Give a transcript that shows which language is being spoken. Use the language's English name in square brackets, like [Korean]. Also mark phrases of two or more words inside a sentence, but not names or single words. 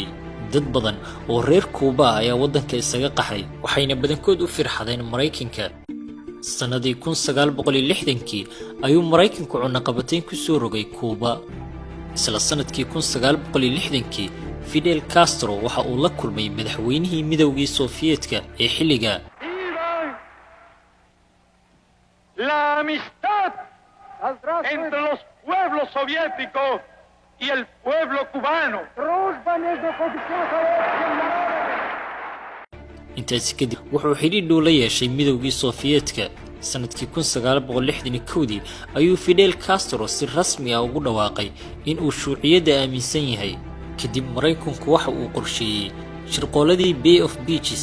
[Somali] dad badan oo reer Cuba ayaa waddanka isaga qaxay, waxayna badankood u firxadeen Mareykanka. sannadii 1960kii ayuu Maraykanku cunaqabatayn ku soo rogay Cuba. isla sanadkii 1960kii Fidel Castro waxa uu la kulmay madaxweynihii midowgii Sofiyeetka ee xilliga. [Spanish] La amistad entre los pueblos soviéticos y el pueblo cubano. [Somali] intaasi kadib wuxuu xidhiidh dhow la yeeshay midowgii Sofiyeetka. sanadkii 1961 ayuu Fidel Castro si rasmi ah ugu dhawaaqay in uu shuuciyadda aaminsan yahay. kadib Maraykanku waxa uu qorsheeyay shirqooladii Bay of Beaches.